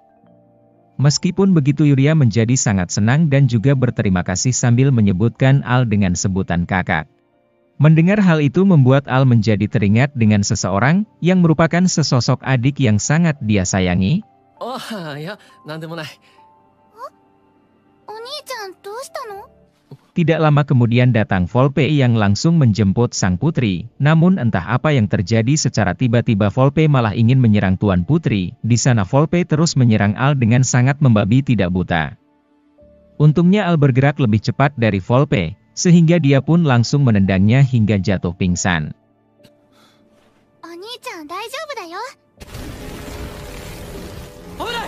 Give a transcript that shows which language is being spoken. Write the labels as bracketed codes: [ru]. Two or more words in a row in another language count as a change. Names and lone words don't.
[id] Meskipun begitu Yuria menjadi sangat senang dan juga berterima kasih sambil menyebutkan Al dengan sebutan kakak. Mendengar hal itu membuat Al menjadi teringat dengan seseorang yang merupakan sesosok adik yang sangat dia sayangi. Oh ya, [ja] 何でもない. お兄ちゃん、どうしたの? [id] Tidak lama kemudian datang Volpe yang langsung menjemput sang putri, namun entah apa yang terjadi secara tiba-tiba Volpe malah ingin menyerang Tuan Putri. Di sana Volpe terus menyerang Al dengan sangat membabi tidak buta. Untungnya Al bergerak lebih cepat dari Volpe, sehingga dia pun langsung menendangnya hingga jatuh pingsan. [ja] お兄ちゃん、大丈夫だよ. Amunai!